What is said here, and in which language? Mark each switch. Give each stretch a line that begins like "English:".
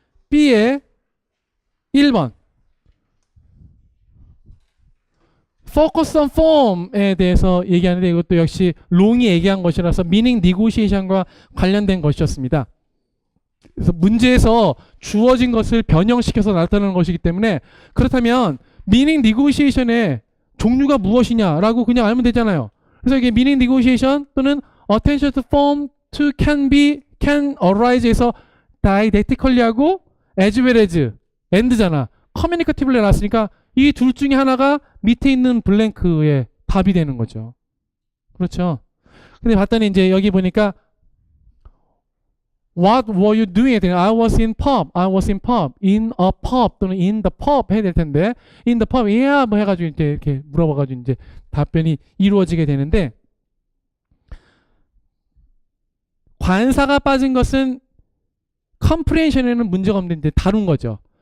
Korean: B의 1번 Focus on form에 대해서 얘기하는데 이것도 역시 롱이 얘기한 것이라서 meaning negotiation과 관련된 것이었습니다. 그래서 문제에서 주어진 것을 변형시켜서 나타내는 것이기 때문에 그렇다면 meaning negotiation의 종류가 무엇이냐라고 그냥 알면 되잖아요. 그래서 이게 meaning negotiation 또는 attention to form
English: to can arise에서 didactically 하고 as well as and잖아.
Korean: communicatively 나왔으니까 이 둘 중에 하나가 밑에 있는 블랭크의 답이 되는 거죠. 그렇죠. 근데 봤더니 이제 여기 보니까
English: What were you doing? I was in pub. I was in pub. In a pub
Korean: 또는 in the pub 해야 될 텐데
English: in the pub, yeah
Korean: 뭐 해가지고 이제 이렇게 물어봐가지고 이제 답변이 이루어지게 되는데 관사가 빠진 것은 comprehension에는 문제가 없는데 다룬 거죠.